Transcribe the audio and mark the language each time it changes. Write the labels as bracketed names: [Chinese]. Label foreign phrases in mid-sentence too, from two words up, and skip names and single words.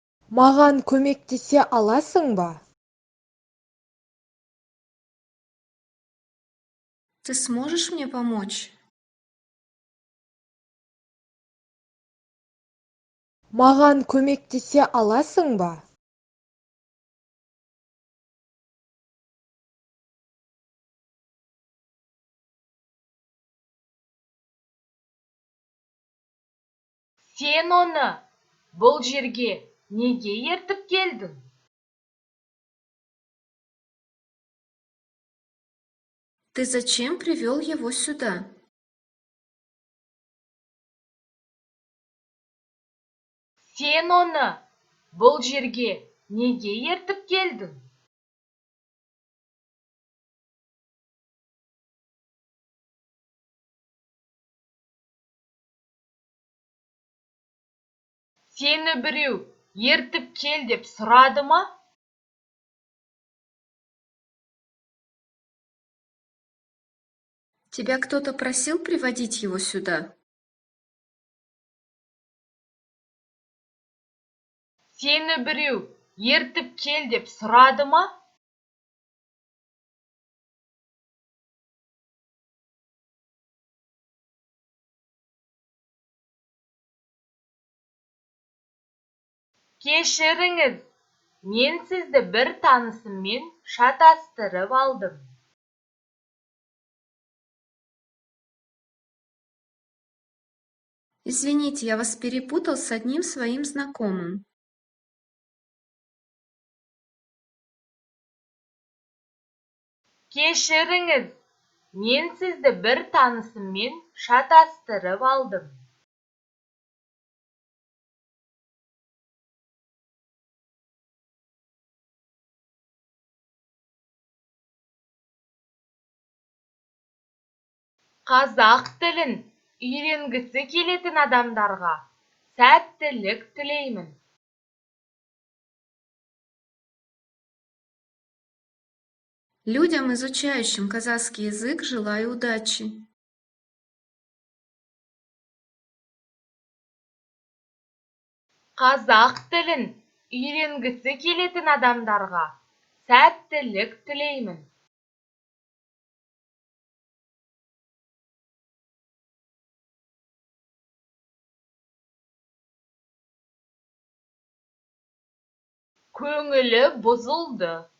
[Kazakh] Маған көмектесе аласың ба? [Russian] Ты сможешь мне помочь? [Kazakh] Маған көмектесе аласың ба? Сен оны бұл жерге неге ертіп келдің? [Russian] Ты зачем привел его сюда? [Kazakh] Сен оны бұл жерге неге ертіп келдің? Сені біреу ертіп кел деп сұрады ма? [Russian] Тебя кто-то просил приводить его сюда? [Kazakh] Сені біреу ертіп кел деп сұрады ма? Кешіріңіз, мен сізді бір танысыммен шатастырып алдым. [Russian] Извините, я вас перепутал с одним своим знакомым. [Kazakh] Кешіріңіз, мен сізді бір танысыммен шатастырып алдым. Қазақ тілін үйренгісі келетін адамдарға сәттілік тілеймін. [Russian] Людям, изучающим казахский язык, желаю удачи. [Kazakh] Қазақ тілін үйренгісі келетін адамдарға сәттілік тілеймін. Көңілі бұзылды.